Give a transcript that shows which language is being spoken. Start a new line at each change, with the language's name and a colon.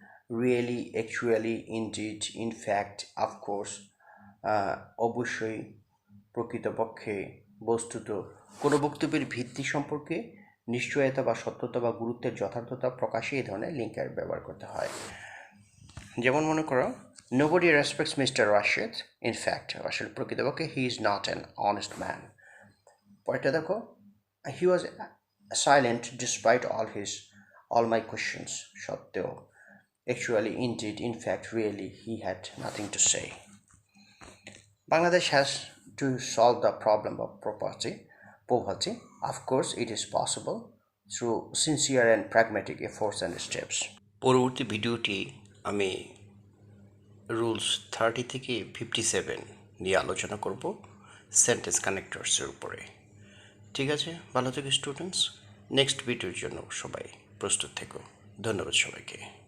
English: Really, actually, indeed, in fact, of course,
Bangla: অবশ্যই, প্রকৃতপক্ষে, বস্তুত, কোনো বক্তব্যের ভিত্তি সম্পর্কে নিশ্চয়তা বা সত্যতা বা গুরুত্বের যথার্থতা প্রকাশে এই ধরনের লিঙ্কার ব্যবহার করতে হয়। যেমন মনে করো,
English: nobody respects Mr. Rashid. In fact,
Bangla: আসলে প্রকৃতপক্ষে
English: he is not an honest man.
Bangla: পরেরটা দেখো,
English: he was silent despite all my questions.
Bangla: সত্ত্বেও,
English: actually, indeed, in fact, really, he had nothing to say. Bangladesh has to solve the problem of poverty. Of course, it is possible through sincere and pragmatic efforts and steps.
Bangla: পরবর্তী ভিডিওটি আমি rules 30 থেকে 57 নিয়ে আলোচনা করব sentence কানেক্টরসের উপরে। ঠিক আছে, ভালো থেকো স্টুডেন্টস। নেক্সট ভিডিওর জন্য সবাই প্রস্তুত থেকো। ধন্যবাদ সবাইকে।